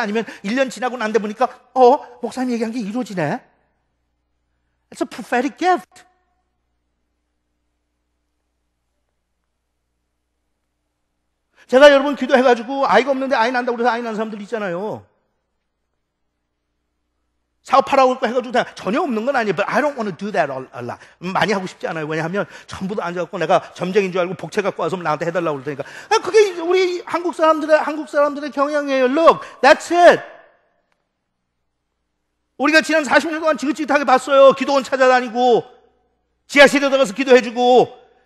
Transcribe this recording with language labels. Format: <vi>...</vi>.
<ko>아니면 1년 지나고 난 데 보니까 목사님 얘기한 게 이루어지네?</ko> <en>It's a prophetic gift.</en> <ko>제가 여러분 기도해가지고 아이가 없는데 아이 난다고 그래서 아이 난 사람들 있잖아요. 사업하라고 해가지고 전혀 없는 건 아니에요.</ko> <en>But I don't want to do that a lot.</en> <ko>많이 하고 싶지 않아요. 왜냐하면 전부 다 앉아갖고 내가 점쟁인 줄 알고 복채 갖고 와서 나한테 해달라고 그러니까 그게 우리 한국 사람들의 경향이에요.</ko> <en>Look, that's it.</en> <ko>우리가 지난 40년 동안 지긋지긋하게 봤어요. 기도원 찾아다니고 지하실에 들어가서 기도해주고.</ko>